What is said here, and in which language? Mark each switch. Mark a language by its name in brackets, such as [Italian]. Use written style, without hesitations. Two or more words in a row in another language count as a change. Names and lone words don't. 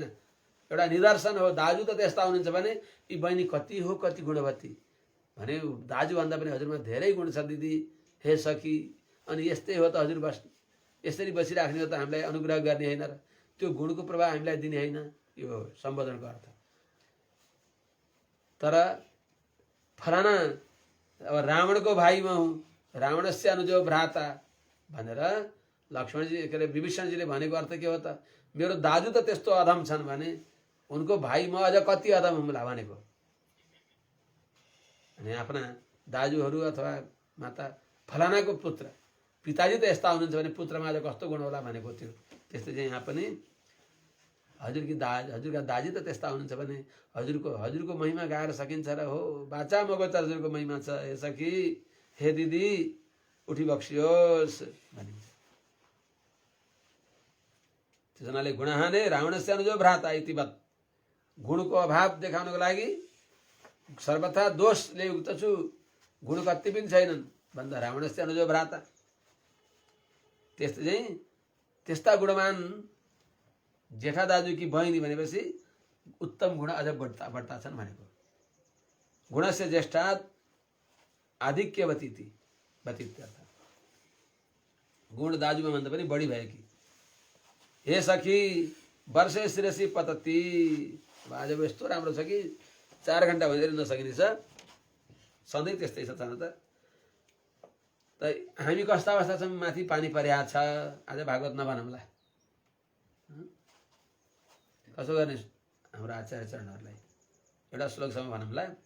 [Nepali] एउटा निदर्शन हो दाजु त त्यस्ता हुनुहुन्छ भने यी बहिनी कति हो कति गुणवती भने दाजुभन्दा पनि हजुरमा धेरै गुण छ दिदी, हे सखी, अनि यस्तै हो त हजुर, बस यसरी बसिराख्ने हो त हामीलाई अनुग्रह गर्ने होइन र त्यो गुणको प्रभाव हामीलाई दिने होइन, यो सम्बोधनको अर्थ। तर फलाना अब रावणको भाइ म हुँ, [Sanskrit] रावणस्य अनुजो भ्राता [Nepali] भनेर लक्ष्मणजी के अरे विभीषणजीले भनेको अर्थ के हो त, मेरो दाजु त त्यस्तो अधम छन् भने उनको भाइ म अझ कति अधम हुँला भनेको। अनि आफ्ना दाजुहरू अथवा माता फलानाको पुत्र, पिताजी त यस्ता हुनुहुन्छ भने पुत्रमा अझ कस्तो गुण होला भनेको थियो। त्यस्तै चाहिँ यहाँ पनि हजुरका दाजी त त्यस्ता हुनुहुन्छ भने हजुरको महिमा गाएर सकिन्छ र हो बाचा मगो त हजुरको महिमा छ, हे सखी, हे दिदी, उठी बक्सियोस् भनिन्छ। त्यस हुनाले [Sanskrit] गुणहाने रावणस्य अनुजो भ्राता इतिवत्, [Nepali] गुणको अभाव देखाउनको लागि सर्वथा दोषले युक्त छु, गुण कति पनि छैनन् भन्दा [Sanskrit] रावणस्य अनुजो भ्राता। [Nepali] त्यस्तै चाहिँ त्यस्ता गुणमान जेठा दाजुकी बहिनी भनेपछि उत्तम गुण अझ बढ्ता छन् भनेको। [Sanskrit] गुणस्य ज्येष्ठात् आधिक्यवतीति वतीत्यर्थ, [Nepali] गुण दाजुमा भन्दा पनि बढी भएकी। [Sanskrit] हे सखी वर्षे शिरसी पतती, [Nepali] आज यस्तो राम्रो छ कि 4 घण्टा भनेर नसकिने छ, सधैँ त्यस्तै छ छन त। हामी कस्ता अवस्था छौँ, माथि पानी परिया छ, आज भागवत नभनौँला, कसो गर्ने हाम्रो आचार्य चरणहरूलाई, एउटा श्लोकसम्म भनौँला।